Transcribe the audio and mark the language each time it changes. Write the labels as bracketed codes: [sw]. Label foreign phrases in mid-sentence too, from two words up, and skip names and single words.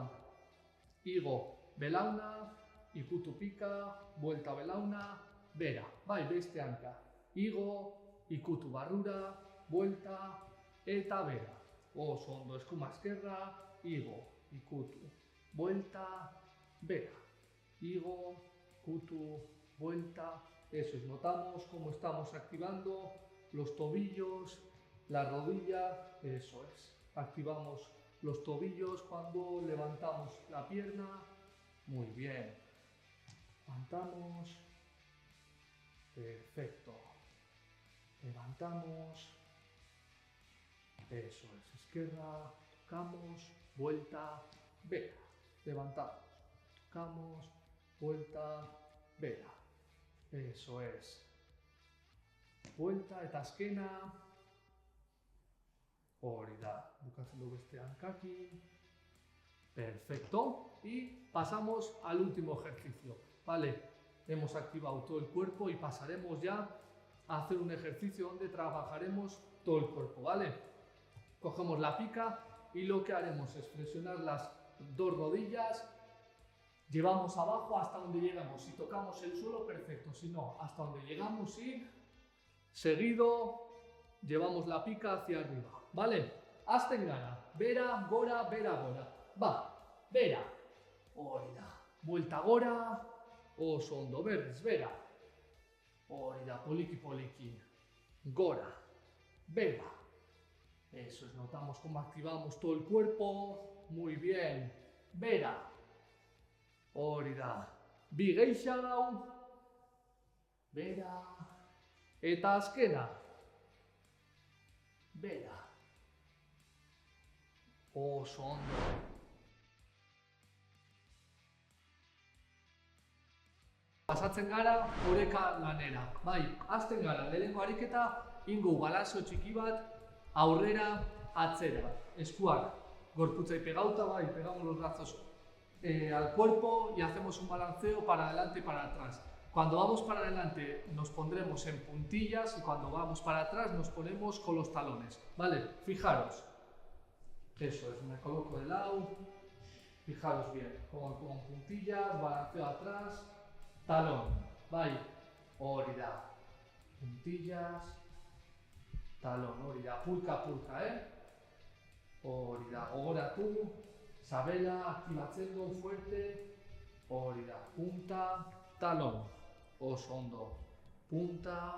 [eu] Igo, belauna, ikutu pika, buelta belauna, bera, bai, beste hanka. Igo, ikutu barrura, buelta, eta bera. Oso ondo, eskuma esquerra, igo, ikutu, buelta, bera. Igo, ikutu, [es] vuelta. Eso es, notamos cómo estamos activando los tobillos, la rodilla, eso es. Activamos los tobillos cuando levantamos la pierna. Muy bien. Levantamos. Perfecto. Levantamos. Eso es. Izquierda. Tocamos. Vuelta. Vera. Levantamos. Tocamos. Vuelta. Vera. Eso es. Vuelta [eu] eta azkena. Hori da. Bukatzen dugu beste hankakin. [es] Perfecto. Y pasamos al último ejercicio. Vale. Hemos activado todo el cuerpo y pasaremos ya a hacer un ejercicio donde trabajaremos todo el cuerpo. Vale. Cogemos la pica y lo que haremos es flexionar las dos rodillas. Llevamos abajo hasta donde llegamos. Si tocamos el suelo, perfecto. Si no, hasta donde llegamos y seguido llevamos la pica hacia arriba. ¿Vale? [eu] Hasten gara. Bera, gora, bera, gora. Va. Bera. Hori da. Vuelta gora. Oso ondo. Berriz, bera. Hori da. Poliki, poliki. Gora. Bera. [es] Eso es. Notamos cómo activamos todo el cuerpo. Muy bien. [eu] Bera. Hori da. Bi gehiago, bera, eta azkena, bera. Oso ondo. Pasatzen gara oreka lanera. Bai, hasten gara, lehenengo ariketa, ingo balazo txiki bat, aurrera, atzera. Eskuak gorputzai pegauta, bai, [es] pegamos los brazos al cuerpo y hacemos un balanceo para adelante y para atrás. Cuando vamos para adelante nos pondremos en puntillas y cuando vamos para atrás nos ponemos con los talones. Vale, fijaros. Eso es, me coloco de lado. Fijaros bien, con puntillas, balanceo atrás, talón. Vale, [eu] hori da. [es] Puntillas, talón, [eu] hori da. Pulka, pulka, hori da. Gogoratu. Sabela, activatzen du fuerte, hori da, punta, talón, oso ondo, punta,